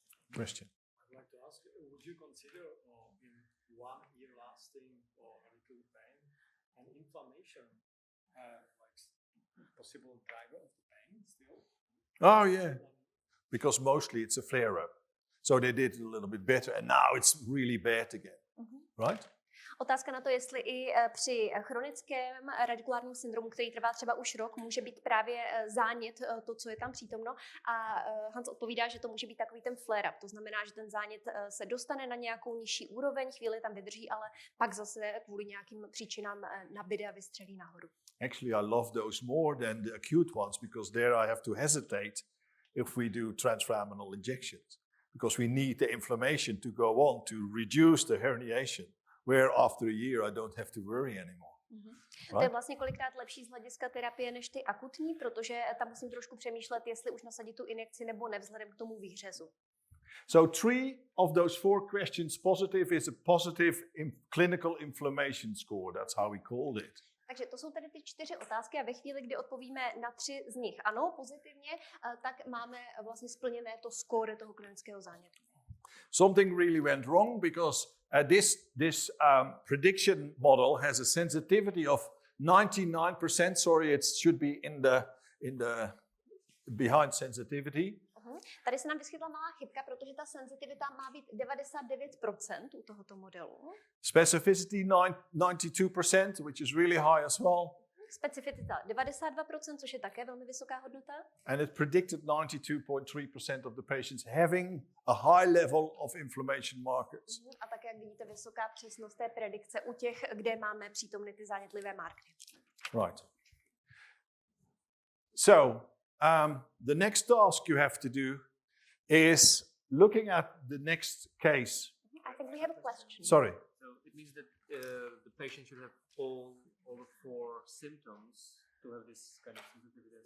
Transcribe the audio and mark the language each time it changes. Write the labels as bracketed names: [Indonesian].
[English] Question. I'd like to ask, would you consider in 1 year lasting or acute pain and inflammation like possible driver of the pain still? Oh, yeah. Because mostly it's a flare-up. So they did it a little bit better, and now it's really bad again, right? [Czech] Otázka na to, jestli i při chronickém radikulárním syndromu, který trvá třeba už rok, může být právě zánět to, co je tam přítomno. A Hans odpovídá, že to může být takový ten flare-up. To znamená, že ten zánět se dostane na nějakou nižší úroveň, chvíli tam vydrží, ale pak zase kvůli nějakým příčinám nabide a vystřelí nahoru. [English] Actually, I love those more than the acute ones because there I have to hesitate if we do transforaminal injections because we need the inflammation to go on to reduce the herniation. Where after a year I don't have to worry anymore. Right? [Czech] To je vlastně kolikrát lepší z hlediska terapie než ty akutní, protože tam musím trošku přemýšlet, jestli už nasadit tu injekci nebo ne, vzhledem k tomu výhřezu. [English] So 3 of those 4 questions positive is a positive clinical inflammation score. That's how we called it. [Czech] Takže to jsou tedy ty 4 otázky a ve chvíli, kdy odpovíme na 3 z nich ano, pozitivně, tak máme vlastně splněné to skóre toho klinického zánětu. [English] Something really went wrong because this prediction model has a sensitivity of 99%. Sorry, it should be in the behind sensitivity. [Czech] Tady se nám vyskytla malá chybka, protože ta senzitivita má být 99% u tohoto modelu. [English] Specificity 92%, which is really high as well. [Czech] Specificita 92%, což je také velmi vysoká hodnota. [English] And it predicted 92.3% of the patients having a high level of inflammation markers. [Czech] A také, jak vidíte, vysoká přesnost té predikce u těch, kde máme přítomny ty zánětlivé markery. [English] Right. So, the next task you have to do is looking at the next case. I think we have a question. Sorry. So it means that the patient should have all the 4 symptoms to have this kind of sensitivity.